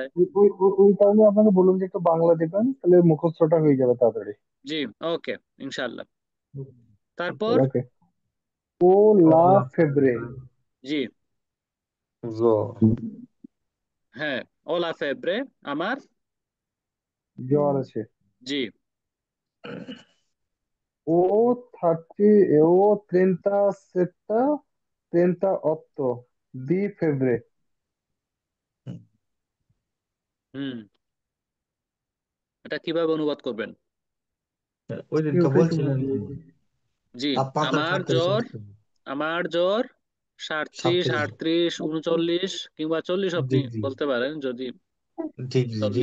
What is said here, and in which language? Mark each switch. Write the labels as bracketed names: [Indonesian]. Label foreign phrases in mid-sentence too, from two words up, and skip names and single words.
[Bangla] ওই কারণে আপনাকে বললাম যে একটু বাংলা দেবেন তাহলে মুখস্থটা হয়ে যাবে তাড়াতাড়ি। জি। ওকে, ইনশাল্লাহ। তারপর [Italian] ওকে, o la febbre, [Bangla] জি। জো হ্যাঁ, [Italian] o la febbre, [Bangla] আমার জ্বর আছে। জি। [Italian] O 30, o 37, 38 di febbre. [Bangla] হুম। এটা কিভাবে অনুবাদ করবেন? ওই দিন আমি তো ওটাই তো বলছিলেন বলছি। জি, তাপমাত্রা আমার 38 জ্বর অবধি। আমার জ্বর 37, 37। 38, 39 কিংবা 40 আপনি জি জি বলতে পারেন। যদি জি জি জি